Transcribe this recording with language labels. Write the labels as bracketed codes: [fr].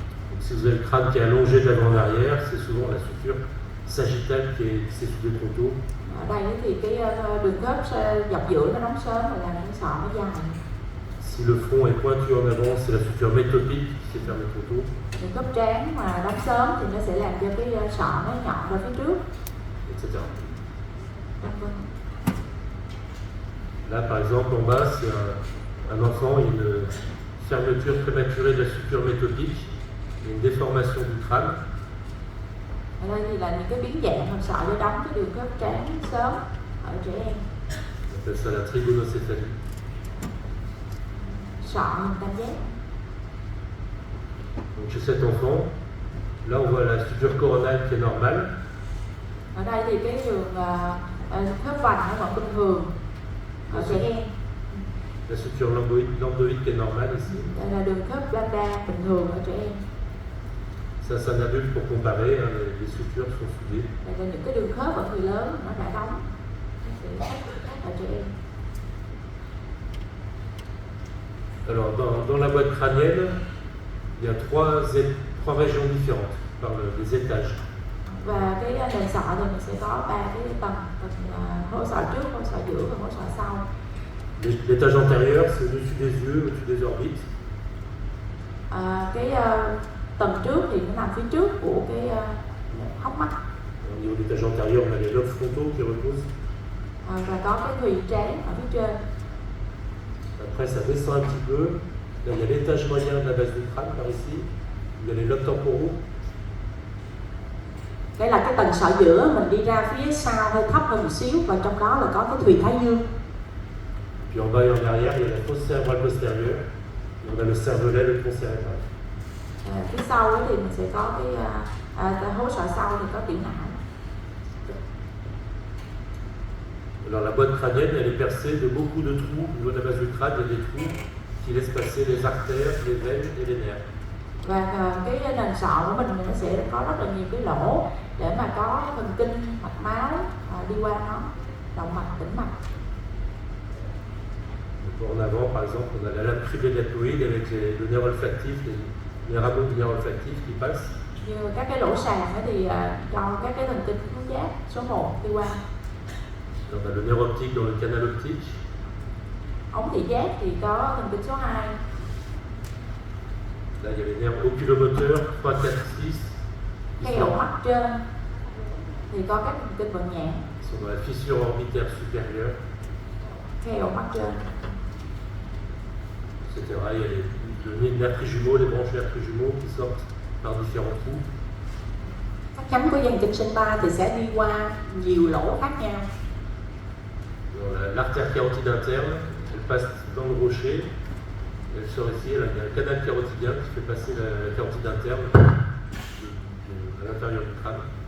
[fr] Donc, si vous avez le crâne qui est allongé d'avant en arrière, c'est souvent la suture sagittale qui s'est soudée trop tôt. [vi] Ở đây thì cái đường khớp dọc giữa nó đóng sớm và làm cái sọ nó dài. [fr] Si le front est pointu en avant, c'est la suture métopique qui s'est fermée trop tôt. [vi] Đường khớp trán mà đóng sớm thì nó sẽ làm cho cái sọ nó nhọn ra phía trước. [fr] Etc. Là, par exemple, en bas, c'est un enfant, il y a une fermeture prématurée de la suture métopique, il y a une déformation du crâne. [vi] Ở đây thì là những cái biến dạng hộp sọ do đóng cái đường khớp trán sớm ở trẻ em. [fr] On appelle ça la trigonocéphalie. [vi] Sọ hình tam giác. [fr] Donc chez cet enfant, là on voit la suture coronale qui est normale. [vi] Ở đây thì cái đường khớp vành nó vẫn bình thường ở trẻ em. [fr] La suture lambdoïde qui est normale ici. [vi] Đây là đường khớp lambda bình thường ở trẻ em. [fr] Ça c'est un adulte pour comparer, hein, les sutures sont soudées. [vi] Đây là những cái đường khớp ở người lớn nó đã đóng. Nó sẽ khác ở trẻ em. [fr] Alors dans la boîte crânienne, il y a trois régions différentes par les étages. [vi] Và cái nền sọ thì mình sẽ có 3 cái tầng hố sọ trước, hố sọ giữa và hố sọ sau. [fr] L'étage antérieur, c'est au-dessus des yeux, au-dessus des orbites. [vi] Cái tầng trước thì nó nằm phía trước của cái hốc mắt. [fr] Au niveau de l'étage antérieur, on a les lobes frontaux qui reposent. [vi] Và có cái thùy trán ở phía trên. [fr] Après, ça descend un petit peu. Là, il y a l'étage moyen de la base du crâne, par ici. Il y a les lobes temporaux. [vi] Đây là cái tầng sọ giữa, mình đi ra phía sau hơi thấp hơn một xíu và trong đó là có cái thùy thái dương. [fr] Puis en bas et en arrière, il y a la fosse cérébrale postérieure. Et on a le cervelet, le tronc cérébral. [vi] Phía sau ấy thì mình sẽ có cái hố sọ sau thì có tiểu não. [fr] Alors la boîte crânienne, elle est percée de beaucoup de trous. Au niveau de la base du crâne, il y a des trous qui laissent passer les artères, les veines et les nerfs. [vi] Và cái nền sọ của mình nó sẽ có rất là nhiều cái lỗ để mà có thần kinh, mạch máu đi qua nó, động mạch, tĩnh mạch. [fr] Donc, en avant, par exemple, on a la lame cribellatoïde avec le nerf olfactif, les rameaux du nerf olfactif qui passent. [vi] Như các cái lỗ sàn thì cho các cái thần kinh khứu giác số 1 đi qua. [fr] On a le nerf optique dans le canal optique. [vi] Ống thị giác thì có thần kinh số 2. [fr] Là, il y a les nerfs oculomoteurs 3, 4, 6. [vi] Cái ổ mắt trên thì có các thần kinh vận nhãn. [fr] Ils sont dans la fissure orbitaire supérieure, [vi] Cái ổ mắt trên. [fr] etc. Il y a le nerf trijumeau, les branches nerfs trijumeaux qui sortent par différents trous. [vi] Các Nhánh của dây thần kinh sinh ba thì sẽ đi qua nhiều lỗ khác nhau. [fr] L'artère carotide interne, elle passe dans le rocher. Elle sort ici, il y a un canal carotidien qui fait passer la carotide interne à l'intérieur du crâne.